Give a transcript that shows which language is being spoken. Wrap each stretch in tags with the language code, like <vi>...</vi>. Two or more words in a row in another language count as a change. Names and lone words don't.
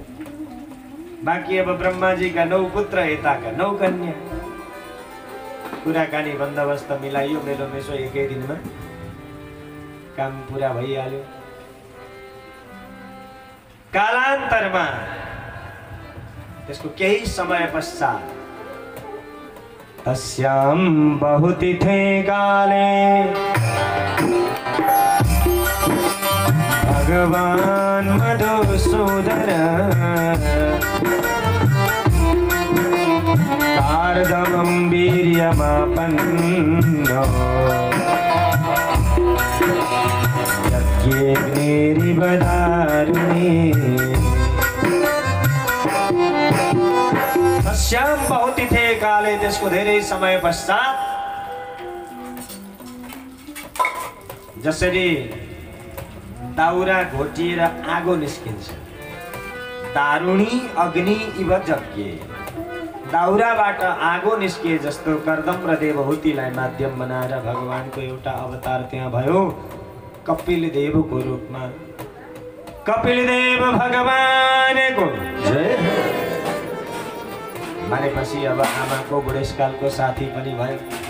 <ne>बाँकी अब ब्रह्माजीका 9 पुत्र, यताका 9 कन्या। कुराकानी बन्दोबस्त मिलाइयो, मेलोमेसो एकै दिनमा काम पुरा भइहाल्यो। कालान्तरमा त्यसको केही समय पश्चात</ne> <sa>तस्यां बहुतिथे काले भगवान् मधुसूदन कार्दमं वीर्यमापन्नो यज्ञेऽग्निरिव दारुणे। तस्यां बहुतिथे काले,</sa> <ne>त्यसको धेरै समय पश्चात जसरी दाउरा घोटिएर आगो निस्किन्छ,</ne> <sa>दारुणी अग्नि इव यज्ञ,</sa> <ne>दाउराबाट आगो निस्किए जस्तो कर्दम र देवहूतिलाई माध्यम बनाएर भगवानको एउटा अवतार त्यहाँ भयो कपिल देवको रूपमा। कपिल देव भगवानको जय भनेपछि अब आमाको बुढेसकालको साथी पनि भयो।</ne>